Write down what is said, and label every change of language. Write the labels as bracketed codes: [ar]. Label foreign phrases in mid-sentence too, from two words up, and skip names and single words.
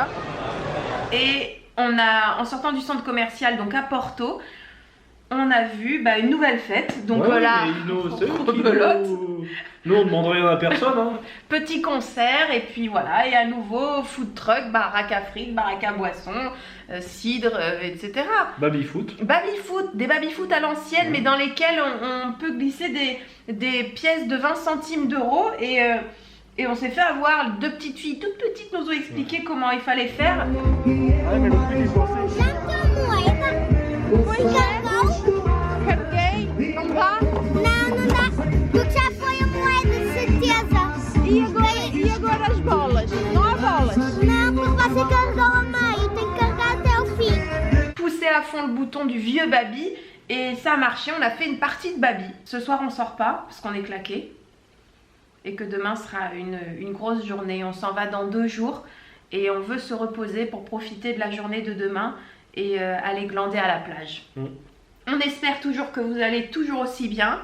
[fr] Et en sortant du centre commercial, donc à Porto, on a vu une nouvelle fête. Donc voilà, nous on demande rien à personne. Hein. Petit concert et puis voilà, et à nouveau [en] food truck, [fr] baraque à frites, baraque à boissons, cidre, etc. Baby-foot. Baby-foot, des baby-foot à l'ancienne, mais dans lesquels on peut glisser des pièces de 20 centimes d'euros et on s'est fait avoir, deux petites filles toutes petites nous ont expliqué comment il fallait faire. [pt] Carreguei, não dá? Não dá, porque já foi a moeda, de certeza. E agora as bolas? Não há bolas? Não, porque você carregou a meio, tem que carregar até o fim. [fr] Poussé à fond le bouton du vieux baby et ça a marché, on a fait une partie de baby. Ce soir on sort pas parce qu'on est claqué et que demain sera une grosse journée. On s'en va dans 2 jours et on veut se reposer pour profiter de la journée de demain. et aller glander à la plage. On espère toujours que vous allez toujours aussi bien.